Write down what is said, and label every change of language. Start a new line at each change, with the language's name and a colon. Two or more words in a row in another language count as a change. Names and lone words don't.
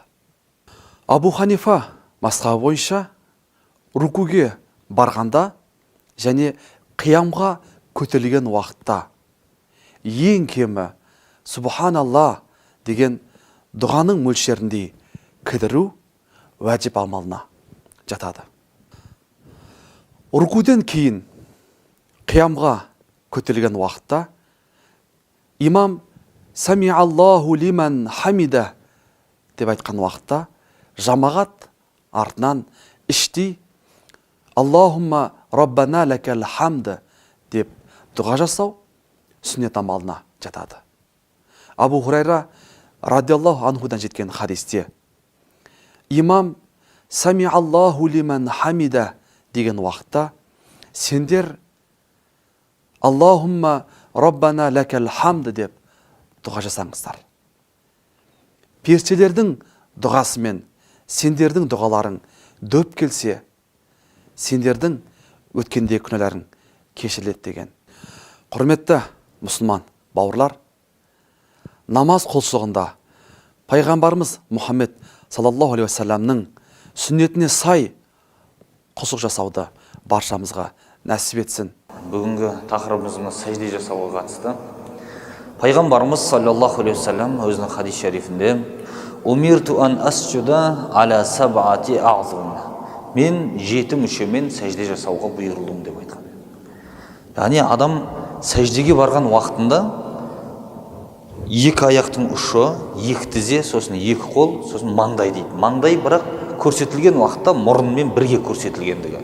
Kazakh: Абу Ханифа мазхабы бойынша рукуге барғанда және қиямға көтерілген уақытта ең кемі Субханалла деген дұғаның мөлшеріндей кідіру уәжіп амалына жатады. Рукуден кейін қиямға көтерілген уақытта имам
Arabic: سمع الله لمن حمده
Kazakh: деп айтқан уақытта жамағат артынан іштей
Arabic: اللهم ربنا لك الحمد
Kazakh: деп дұға жасау сүннет амалына жатады. Абу Хурайра радиаллаху анхудан жеткен хадисте имам
Arabic: سمع الله لمن حمده
Kazakh: деген уақытта сендер
Arabic: اللهم ربنا لك الحمد
Kazakh: деп дұға жасаңыздар. Періштелердің дұғасымен сендердің дұғаларың дөп келсе, сендердің өткенде күнәларың кешіріледі деген. Құрметті мұсылман бауырлар, намаз құлшылығында пайғамбарымыз Мұхаммед
Arabic: صلى الله عليه
Kazakh: вассаламның сүннетіне сай құлшылық жасауды баршамызға нәсіп етсін. Бүгінгі тақырыбымыз сәжде жасауға қатысты.
Arabic: Пайғамбарымыз صلى الله عليه وسلم
Kazakh: өзінің хадис шарифінде
Arabic: «أمرت أن أسجد على سبعة أعظم».
Kazakh: Мен 7 мүшемен сәжде жасауға бұйырылдым деп айтқан. Яғни адам сәждеге барған уақытында 2 аяқтың ұшы, 2 тізе, сосын 2 қол, сосын маңдай дейді. Маңдай бірақ көрсетілген уақытта мұрынмен бірге көрсетілгендігі.